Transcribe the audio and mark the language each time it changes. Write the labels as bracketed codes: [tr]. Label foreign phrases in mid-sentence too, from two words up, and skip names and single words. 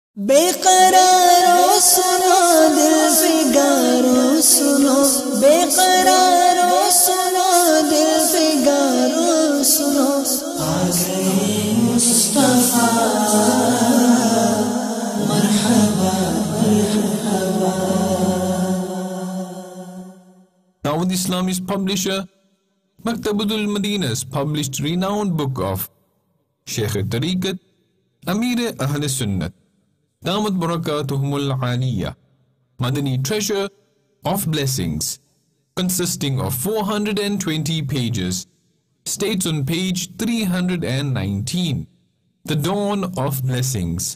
[ur] بیقرارو سنو دل فگارو سنو، بیقرارو سنو دل فگارو سنو, آ گئے مصطفیٰ مرحبا مرحبا. [en] Dawud Islami's publisher Maktabatul Madina's published renowned book of Shaykh Tariqat Amir Ahl Sunnat [ar] دامت بركاتهم العالية, [en] Madani Treasure of Blessings, consisting of 420 pages, states on page 319, the dawn of blessings.